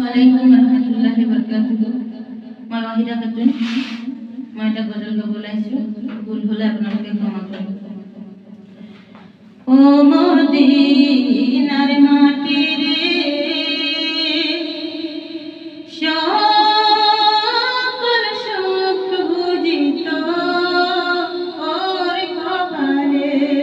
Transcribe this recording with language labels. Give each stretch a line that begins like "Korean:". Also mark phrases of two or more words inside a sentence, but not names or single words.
Arabic: السلام عليكم ورحمة الله وبركاته.
Assamese: Moi Wahida Khatun, মই এটা গজল গাব ওলাইছো, ভুল হলে আপোনালোকে ক্ষমা কৰিব।
Bangla: ও মদিনার মাটি রে সকল সুখ বুঝিত ওর কপালে।